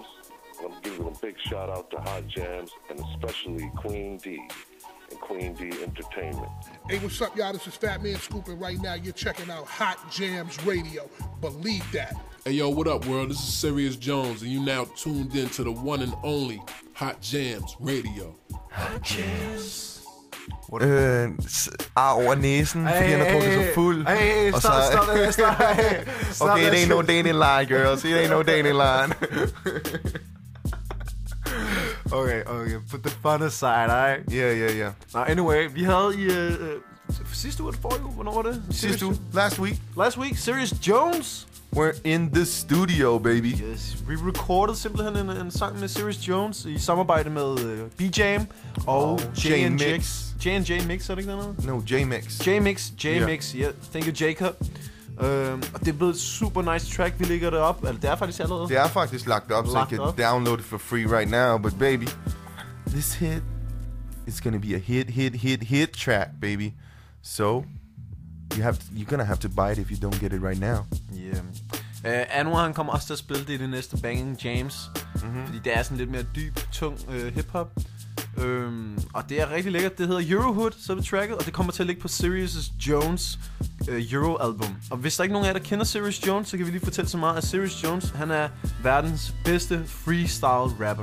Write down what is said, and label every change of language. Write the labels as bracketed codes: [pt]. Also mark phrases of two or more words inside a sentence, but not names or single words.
[en] I'm giving a big shout out to Hot Jams and especially Queen D and Queen D Entertainment. Hey, what's up, y'all? This is Fat Man Scoop, and right now you're checking out Hot Jams Radio. Believe that. Hey, yo, what up, world? This is Sirius Jones, and you now tuned in to the one and only Hot Jams Radio. Hot Jams. [da] Over næsen, fordi han har drukket så fuld. [en] Hey, stop. Okay, it ain't no dating line, girls. It ain't no dating line. Okay. Put the fun aside, alright? Yeah. Now, anyway, [da] vi havde i sidste uge eller forrige uge, hvornår var det? Sidste uge. [en] Last week. Sirius Jones. We're in the studio, baby. Yes, [da] vi recordede simpelthen en sang med Sirius Jones i samarbejde med B-Jam og J&Mix. J&J Mix, er det ikke noget? [en] No, J-Mix. J-Mix, yeah. Thank you, Jacob. [da] Og det er blevet et super [en] nice track, [da] vi lægger det op. Eller det er faktisk allerede. Det er faktisk lagt op, så I kan [en] download it for free right now. But baby, this hit is gonna be a hit track, baby. So you're gonna have to buy it if you don't get it right now. Yeah. [da] Anwar, han kommer også til at spille det i det næste Banging James. Fordi det er sådan lidt mere dyb, tung hiphop. Og det er rigtig lækkert. Det hedder Eurohood, så er det tracket. Og det kommer til at ligge på Sirius Jones Euro-album. Og hvis der ikke nogen af jer, der kender Sirius Jones, så kan vi lige fortælle så meget, at Sirius Jones, han er verdens bedste freestyle-rapper.